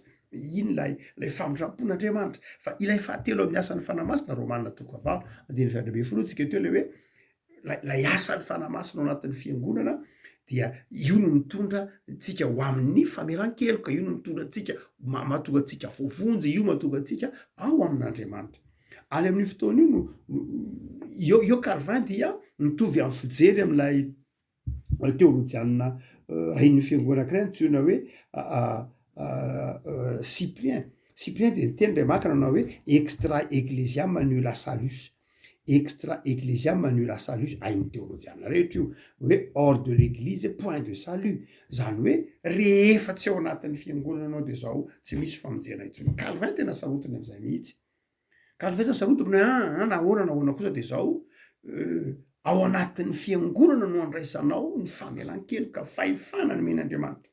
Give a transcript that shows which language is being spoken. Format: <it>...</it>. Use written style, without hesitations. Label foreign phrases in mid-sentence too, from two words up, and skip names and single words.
<mg>Iny lay famindrampon'Andriamanitra. Fa ilay fahatelo amin'ny asan'ny fanamasina, Romanina 4:20 tsika teo le hoe lay asan'ny fanamasina ao anatin'ny fiangonana dia io no mitondra tsika ho amin'ny famelan-keloka, io no mitondra tsika mahatonga tsika voavonjy, io mahatonga tsika ao amin'Andriamanitra. Any amin'ny fotoana io io Calvin dia mitovy amin'ny fijery amin'ilay teolojianina rahin'ny fiangonana anankiray antsoina hoe Cyprien. Cyprien de niteny ray makina na hoe</mg> <la>extra ecclesiam nulla salus. Extra ecclesiam nulla salus,</la> <mg>ain'ny teolojianina rehetra io, hoe</mg> <fr>hors de l'église point de salut.</fr> <mg>Zany hoe rehefa tsy ao anatin'ny fiangonana anao de zao tsy misy famonjena intsony. Calvin tena sarotiny am'izay mihitsy. Calvin tena sarotiny nahoana kosa de zao ao anatin'ny fiangonana no andraisanao ny famelan-keloka, fahefana ny men'Andriamanitra.</mg>